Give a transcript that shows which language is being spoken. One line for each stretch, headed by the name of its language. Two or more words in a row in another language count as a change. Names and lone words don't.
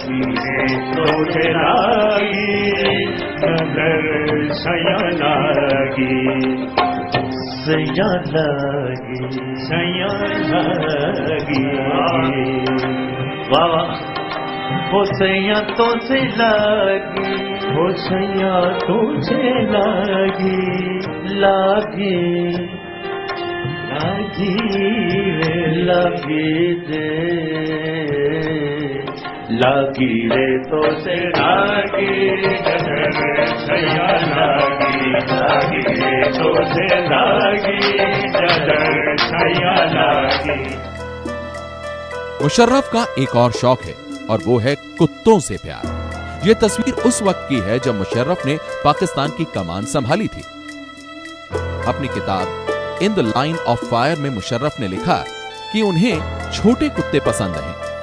Hindi: वो सैया तो से लागी, वो सैया तो से लागी, लागी लागी रे लागी दे, लागी रे तो से लागी, सैया लागी, लागी रे तो से लागी, सैया लागी। मुशर्रफ का एक और शौक है और वो है कुत्तों से प्यार। ये तस्वीर उस वक्त की है जब मुशर्रफ ने पाकिस्तान की कमान संभाली थी। अपनी किताब इन द लाइन ऑफ फायर में मुशर्रफ ने लिखा कि उन्हें छोटे कुत्ते पसंद हैं।